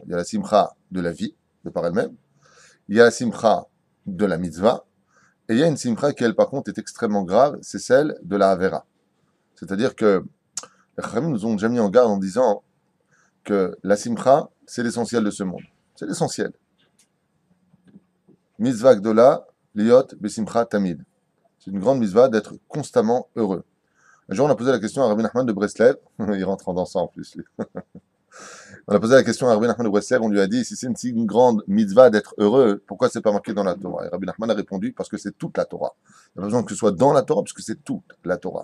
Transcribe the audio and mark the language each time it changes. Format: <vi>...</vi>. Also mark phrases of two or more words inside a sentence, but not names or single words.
<fr>Il y a la Simcha de la vie, de par elle-même. Il y a la Simcha de la mitzvah. Et il y a une Simcha qui, elle, par contre, est extrêmement grave, c'est celle de la Havera. C'est-à-dire que les Chachamim nous ont déjà mis en garde en disant que la Simcha, c'est l'essentiel de ce monde. C'est l'essentiel.</fr> <he>מצוה גדולה להיות בשמחה תמיד.</he> <fr>C'est une grande mitzvah d'être constamment heureux. Un jour, on a posé la question à Rabbi Nachman de Breslev. Il rentre en dansant en plus, lui. On a posé la question à Rabbi Nachman de Breslev. On lui a dit, si c'est une si grande mitzvah d'être heureux, pourquoi c'est pas marqué dans la Torah? Et Rabbi Nachman a répondu, parce que c'est toute la Torah. Il n'y a pas besoin que ce soit dans la Torah, parce que c'est toute la Torah.</fr>